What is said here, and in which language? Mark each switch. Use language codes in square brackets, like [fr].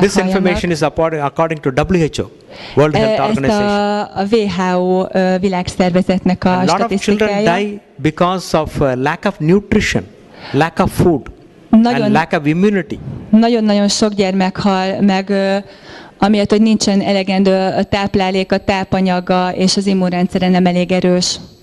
[en] This information is according to WHO, World Health Organization. [hu] A WHO világszervezetnek a statisztikája. [en] A lot of children die because of lack of nutrition, lack of food, and lack of immunity. [hu] Nagyon-nagyon sok gyermek hal meg, amiatt, hogy nincsen elegendő táplálék, a tápanyaga, és az immunrendszere nem elég erős.